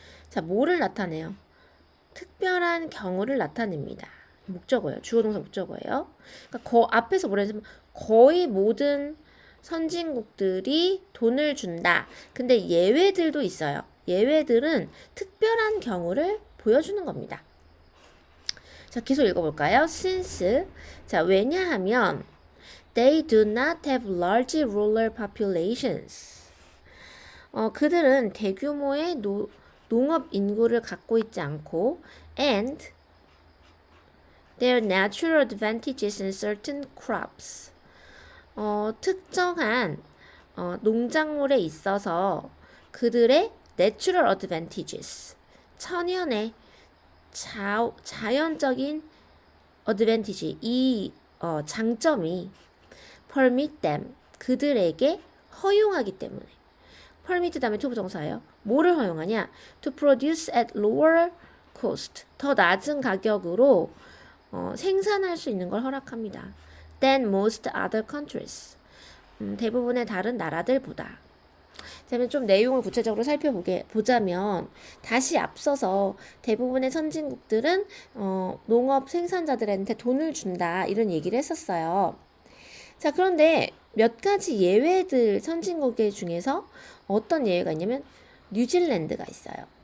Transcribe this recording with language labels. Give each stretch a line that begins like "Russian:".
Korean: 자, 뭐를 나타내요? 특별한 경우를 나타냅니다. 목적어예요. 주어동사 목적어예요. 그러니까 앞에서 뭐라 했냐면 거의 모든 선진국들이 돈을 준다. 근데 예외들도 있어요. 예외들은 특별한 경우를 보여주는 겁니다. 자, 계속 읽어볼까요?
English: Since,
Korean: 자, 왜냐하면
English: they do not have large rural populations.
Korean: 그들은 대규모의 농업 인구를 갖고 있지 않고
English: and their natural advantages in certain crops.
Korean: 특정한 농작물에 있어서 그들의 natural advantages, 천연의 자연적인 advantage, 이 장점이
English: permit them,
Korean: 그들에게 허용하기 때문에. permit 다음에 to 부정사예요. 뭐를 허용하냐?
English: to produce at lower cost,
Korean: 더 낮은 가격으로 생산할 수 있는 걸 허락합니다.
English: than most other countries,
Korean: 대부분의 다른 나라들보다. 그러면 좀 내용을 구체적으로 살펴보자면 다시 앞서서 대부분의 선진국들은 농업 생산자들한테 돈을 준다 이런 얘기를 했었어요. 자, 그런데 몇 가지 예외들 선진국의 중에서 어떤 예외가 있냐면 뉴질랜드가 있어요.